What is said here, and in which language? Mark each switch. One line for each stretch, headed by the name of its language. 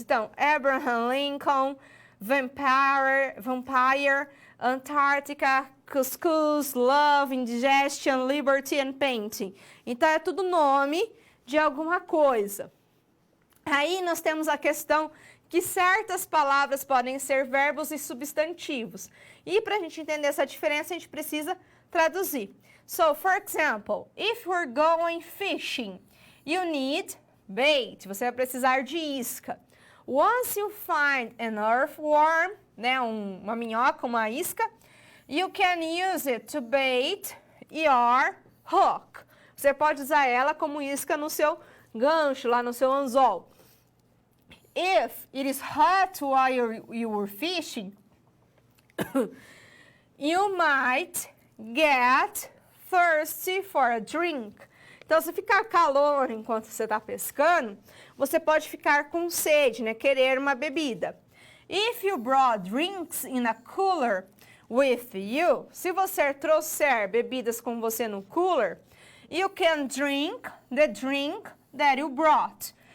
English: Então, Abraham Lincoln, vampire, Antártica, couscous, love, indigestion, liberty and painting.
Portuguese: Então, é tudo nome de alguma coisa. Aí nós temos a questão que certas palavras podem ser verbos e substantivos. E para a gente entender essa diferença, a gente precisa traduzir.
English: So, for example, if we're going fishing, you need bait.
Portuguese: Você vai precisar de isca.
English: Once you find an earthworm,
Portuguese: né, uma minhoca, uma isca,
English: you can use it to bait your hook.
Portuguese: Você pode usar ela como isca no seu gancho, lá no seu anzol.
English: If it is hot while you were fishing, you might get thirsty for a drink.
Portuguese: Então, se ficar calor enquanto você está pescando, você pode ficar com sede, né? Querer uma bebida.
English: If you brought drinks in a cooler with you,
Portuguese: se você trouxer bebidas com você no cooler,
English: you can drink the drink that you brought.